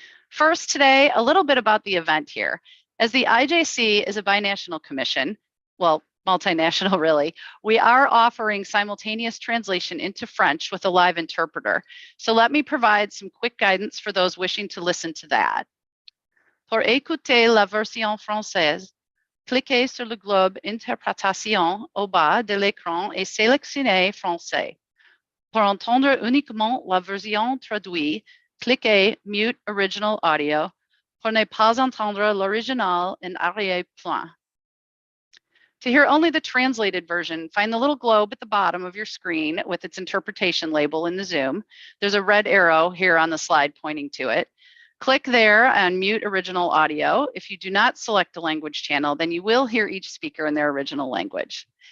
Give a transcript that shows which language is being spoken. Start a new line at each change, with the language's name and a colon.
English: First today, a little bit about the event here. As the IJC is a binational commission, well, multinational really, we are offering simultaneous translation into French with a live interpreter. So let me provide some quick guidance for those wishing to listen to that.
French: Pour écouter la version française, cliquez sur le globe Interprétation au bas de l'écran et sélectionnez Français. Pour entendre uniquement la version traduite, cliquez Mute Original Audio pour ne pas entendre l'original en arrière-plan.
English: To hear only the translated version, find the little globe at the bottom of your screen with its interpretation label in the Zoom. There's a red arrow here on the slide pointing to it. Click there and mute original audio. If you do not select a language channel, then you will hear each speaker in their original language.